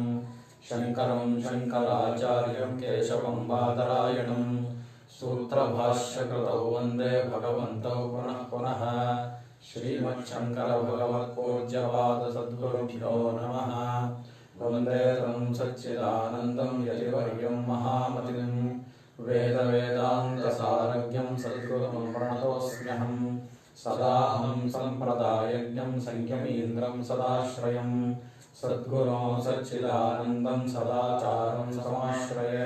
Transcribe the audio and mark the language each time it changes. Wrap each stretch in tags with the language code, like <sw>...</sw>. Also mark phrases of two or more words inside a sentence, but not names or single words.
<sa>ಶಂಕರಂ ಶಂಕರಾಚಾರ್ಯಂ ಕೇಶವಂ ಬಾದರಾಯಣಂ. ಸೂತ್ರಭಾಷ್ಯಕೃತೌ ವಂದೇ ಭಗವಂತೌ ಪುನಃ ಪುನಃ. ಶ್ರೀಮಚ್ಛಂಕರಭಗವತ್ಪೂಜ್ಯಪಾದ ಸದ್ಗುರುಭ್ಯೋ ನಮಃ. ವಂದೇ तं ಸಚ್ಚಿದಾನಂದಂ ಯತಿವರ್ಯಂ ಮಹಾಮತಿಂ. ವೇದವೇದಾಂತಸಾರಜ್ಞಂ ಸದ್ಗುರುಂ ಪ್ರಣತೋಸ್ಮ್ಯಹಂ. ಸದಾಹಂ ಸಂಪ್ರದಾಯಜ್ಞಂ ಸಂಖ್ಯಮೀಂದ್ರಂ ಸದಾಶ್ರಯಂ. ಸದ್ಗುರೋ ಸಚ್ಚಿದಾನಂದಂ ಸದಾಚಾರಂ ಸಮಾಶ್ರಯೇ.</sa>